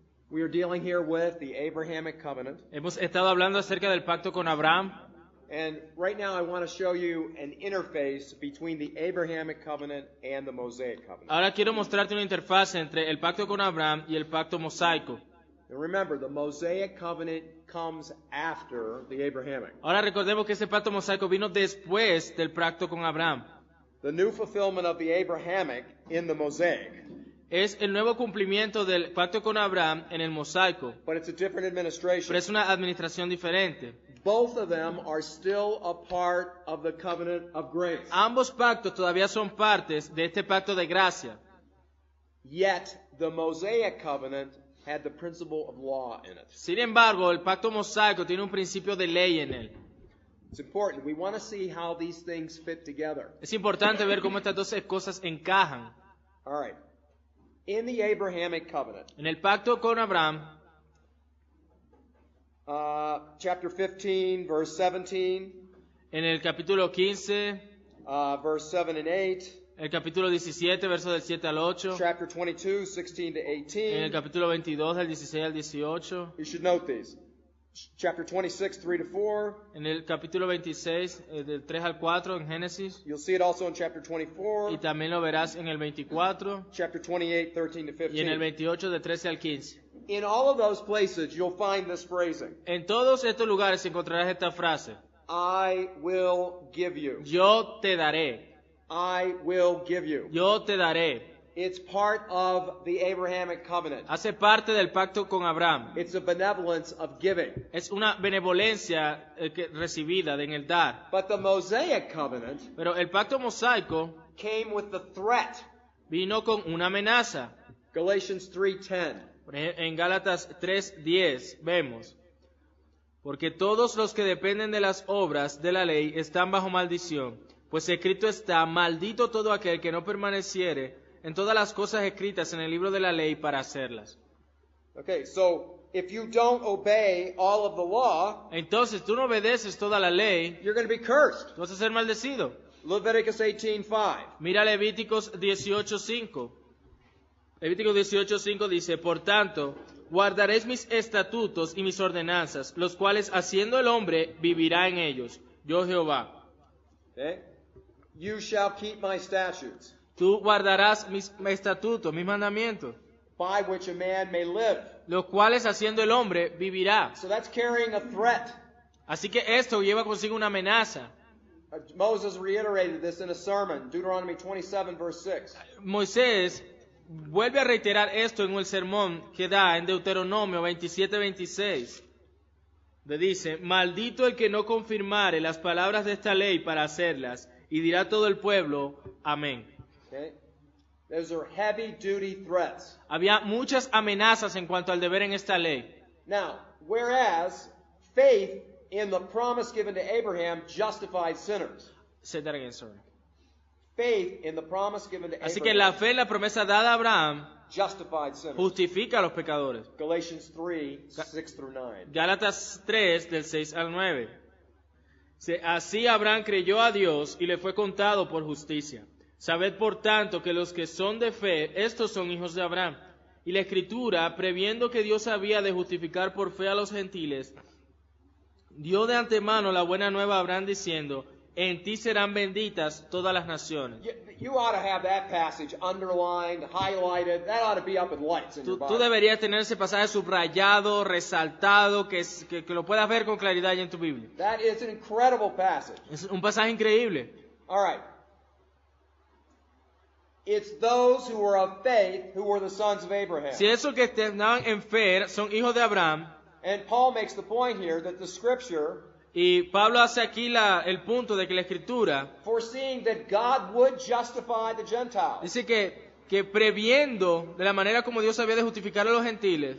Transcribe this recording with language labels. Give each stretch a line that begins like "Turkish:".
English: We are dealing here with the Abrahamic covenant.
Spanish: Hemos estado hablando acerca del pacto con Abraham.
English: And right now I want to show you an interface between the Abrahamic covenant and the Mosaic covenant.
Spanish: Ahora quiero mostrarte una interfaz entre el pacto con Abraham y el pacto mosaico.
English: And remember, the Mosaic covenant comes after the Abrahamic.
Spanish: Ahora recordemos que ese pacto mosaico vino después del pacto con Abraham.
English: The new fulfillment of the Abrahamic in the Mosaic.
Spanish: Es el nuevo cumplimiento del pacto con Abraham en el mosaico,
English: But it's a different administration.
Spanish: pero es una administración diferente.
English: Both of them are still a part of the covenant of grace.
Spanish: Ambos pactos todavía son partes de este pacto de gracia.
English: Yet the Mosaic covenant had the principle of law in it.
Spanish: Sin embargo, el pacto mosaico tiene un principio de ley en él.
English: It's important. We want to see how these things fit together.
Spanish: Es importante ver cómo estas dos cosas encajan.
English: All right. In the Abrahamic covenant,
Spanish: En el pacto con Abraham,
English: chapter 15, verse 17,
Spanish: en el capítulo 15,
English: verse 7 and 8,
Spanish: el capítulo 17, versos del 7 al 8,
English: chapter 22, 16 to
Spanish: en el
English: 18.
Spanish: capítulo 22, del 16 al 18,
English: You should note these. Chapter 26, 3 to 4.
Spanish: en el capítulo 26, del 3 al 4 en Génesis,
English: You'll see it also in chapter
Spanish: y
English: 24,
Spanish: también lo verás en el 24
English: chapter 28, 13 to
Spanish: y en el 28 de 13 al 15.
English: In all of those places, you'll find this phrasing.
Spanish: En todos estos lugares encontrarás esta frase:
English: I will give you.
Spanish: yo te daré,
English: I will give you.
Spanish: yo te daré.
English: It's part of the Abrahamic covenant.
Spanish: Hace parte del pacto con Abraham.
English: It's a benevolence of giving.
Spanish: Es una benevolencia recibida en el dar.
English: But the Mosaic covenant
Spanish: Pero el pacto mosaico
English: came with the threat.
Spanish: vino con una amenaza.
English: Galatians 3:10.
Spanish: Por ejemplo, en Gálatas 3:10 vemos: porque todos los que dependen de las obras de la ley están bajo maldición, pues escrito está: maldito todo aquel que no permaneciere en todas las cosas escritas en el libro de la ley para hacerlas.
English: Okay, so if you don't obey all of the law,
Spanish: Entonces tú no obedeces toda la ley,
English: you're going to be cursed.
Spanish: tú vas a ser maldecido.
English: Leviticus 18:5.
Spanish: Mira Levíticos 18:5. Levíticos 18:5 dice: por tanto, guardaréis mis estatutos y mis ordenanzas, los cuales haciendo el hombre vivirá en ellos. Yo Jehová.
English: Okay? You shall keep my statutes,
Spanish: Tú guardarás mis estatutos, mis mandamientos,
English: by which a man may live.
Spanish: los cuales haciendo el hombre vivirá.
English: So that's carrying a threat.
Spanish: Así que esto lleva consigo una amenaza.
English: Moses reiterated this in a sermon, Deuteronomy 27, verse 6.
Spanish: Moisés vuelve a reiterar esto en el sermón que da en Deuteronomio 27:26. Le dice: maldito el que no confirmare las palabras de esta ley para hacerlas, y dirá todo el pueblo, amén.
English: Okay? Those are heavy duty threats.
Spanish: Había muchas amenazas en cuanto al deber en esta ley.
English: Now, whereas faith in the promise given to Abraham justified sinners. Say that again, sorry. Faith in the promise given to
Spanish: Así que la
English: Abraham
Spanish: fe en la promesa dada a Abraham
English: justified sinners.
Spanish: justifica a los pecadores.
English: Galatians 3, 6 through 9.
Spanish: Gálatas 3, del 6 al 9. Así Abraham creyó a Dios y le fue contado por justicia. Sabed por tanto que los que son de fe, estos son hijos de Abraham. Y la Escritura, previendo que Dios había de justificar por fe a los gentiles, dio de antemano la buena nueva a Abraham diciendo: en ti serán benditas todas las naciones.
English: You ought to have that passage underlined, highlighted. That ought to be up in lights in your
Spanish: Tú
English: Bible.
Spanish: deberías tener ese pasaje subrayado, resaltado, que lo puedas ver con claridad ya en tu Biblia.
English: That is an incredible passage.
Spanish: Es un pasaje increíble.
English: All right. It's those who were of faith who were the sons of Abraham.
Spanish: Si esos que estaban en fe son hijos de Abraham,
English: And Paul makes the point here that the scripture,
Spanish: y Pablo hace aquí el punto de que la Escritura
English: foreseeing that God would justify the Gentiles
Spanish: dice que previendo de la manera como Dios había de justificar a los gentiles